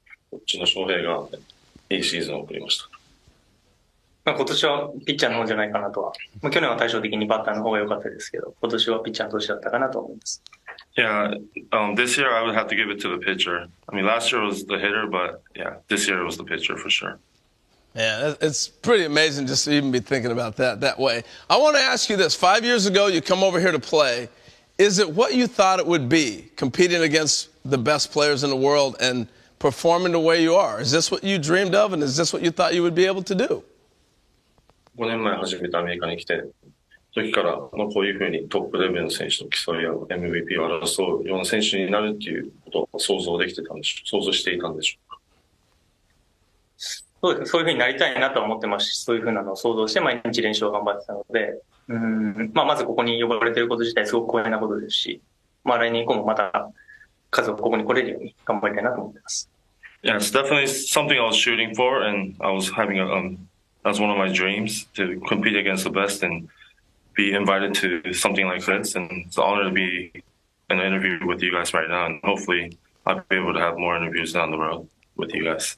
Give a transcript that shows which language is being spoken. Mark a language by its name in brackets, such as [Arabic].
[Japanese] こっちの翔平がいいシーズンを送りました。今年はピッチャーの方じゃないかなとは。去年は対照的にバッターの方が良かったですけど、今年はピッチャーの年だったかなと思います。 [English] Yeah, this year I would have to give it to the pitcher. I mean, last year was the hitter, but yeah, this year it was the pitcher for sure. Yeah, it's pretty amazing just to even be thinking about that way. I want to ask you this. 5 years ago, you come over here to play. Is it what you thought it would be, competing against the best players in the world and performing the way you are? Is this what you dreamed of, and is this what you thought you would be able to do? [Japanese] 5年前初めてアメリカに来て、時からこういうふうにトップレベルの選手と競い合う MVP を争うような選手になるっていうことを想像していたんでしょうか。そうです。そういうふうになりたいなとは思ってますし、そういうふうなのを想像して毎日練習を頑張ってたので、まずここに呼ばれていること自体すごく光栄なことですし、来年以降もまた数をここに来れるように頑張りたいなと思ってます。 [English] Yeah, it's definitely something I was shooting for, and I was having that's one of my dreams to compete against the best and be invited to something like this. And it's an honor to be in an interview with you guys right now, and hopefully I'll be able to have more interviews down the road with you guys.